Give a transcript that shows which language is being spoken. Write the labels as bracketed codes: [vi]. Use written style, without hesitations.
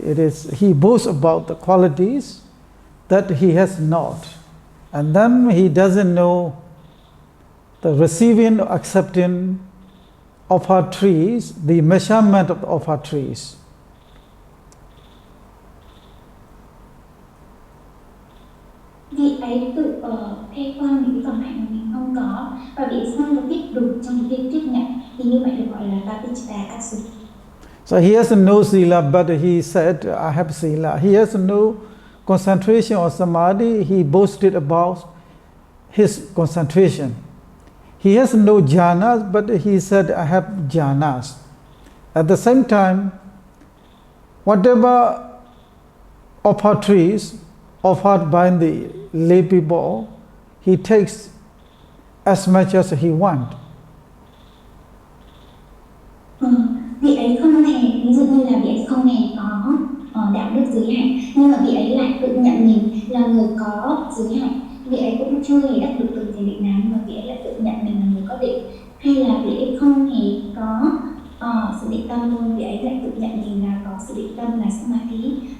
[en] It is he boasts about the qualities that he has not, and then he doesn't know the receiving or accepting of her trees, the measurement of her trees. [vi] Vị ấy tự khoe khoang những cái phẩm hạnh mà mình không có, và vị không có biết đủ trong việc tiếp nhận, thì như vậy được gọi là papachata, ác dục. [en] So he has no sila, but he said, I have sila. He has no concentration or samadhi. He boasted about his concentration. He has no jhanas, but he said, I have jhanas. At the same time, whatever offertories offered by the lay people, he takes as much as he wants. [vi] Vị ấy không hề, ví dụ như là vị ấy không hề có đạo đức giới hạn, nhưng mà vị ấy lại tự nhận mình là người có giới hạn. Vị ấy cũng chưa hề đắc được từng thiền định nào, nhưng mà vị ấy lại tự nhận mình là người có định. Hay là vị ấy không hề có sự định tâm luôn, vị ấy lại tự nhận mình là có sự định tâm là samadhi.